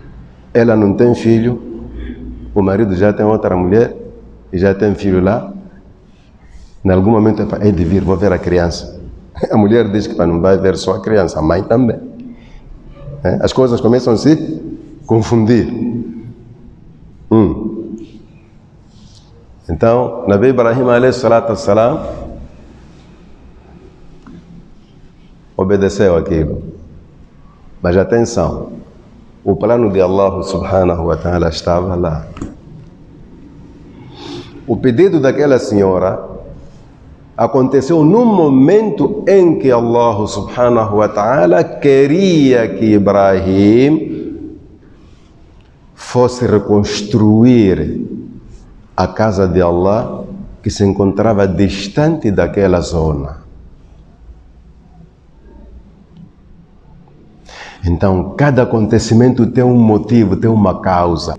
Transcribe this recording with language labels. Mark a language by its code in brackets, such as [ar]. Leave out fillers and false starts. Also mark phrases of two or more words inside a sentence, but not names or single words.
[pt] Ela não tem filho, o marido já tem outra mulher, e já tem filho lá. Em algum momento é de vir, vou ver a criança. A mulher diz que não vai ver só a criança, a mãe também. As coisas começam a se confundir. Então, [ar] نبي إبراهيم عليه الصلاة والسلام [pt] obedeceu aquilo. Mas atenção, o plano de Allah [ar] سبحانه وتعالى [pt] estava lá. O pedido daquela senhora aconteceu num momento em que Allah [ar] سبحانه وتعالى [pt] queria que Ibrahim fosse reconstruir a casa de Allah, que se encontrava distante daquela zona. Então, cada acontecimento tem um motivo, tem uma causa.